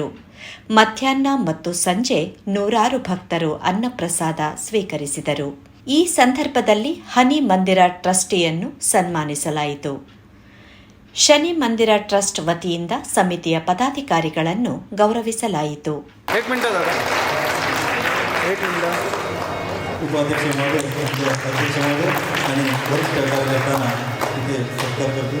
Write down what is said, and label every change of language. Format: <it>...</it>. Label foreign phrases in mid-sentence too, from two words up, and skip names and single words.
<kn>ಮಧ್ಯಾಹ್ನ ಮತ್ತು ಸಂಜೆ ನೂರಾರು ಭಕ್ತರು ಅನ್ನಪ್ರಸಾದ ಸ್ವೀಕರಿಸಿದರು. ಈ ಸಂದರ್ಭದಲ್ಲಿ ಹನಿ ಮಂದಿರ ಟ್ರಸ್ಟಿಯನ್ನು ಸನ್ಮಾನಿಸಲಾಯಿತು. ಶನಿ ಮಂದಿರ ಟ್ರಸ್ಟ್ ವತಿಯಿಂದ ಸಮಿತಿಯ ಪದಾಧಿಕಾರಿಗಳನ್ನು ಗೌರವಿಸಲಾಯಿತು.</kn> <mr>उपाध्यक्ष महोदय, अध्यक्ष महोदय आणि वरिष्ठ कार्यकर्त्यांना इथे सत्कार करतो.</mr>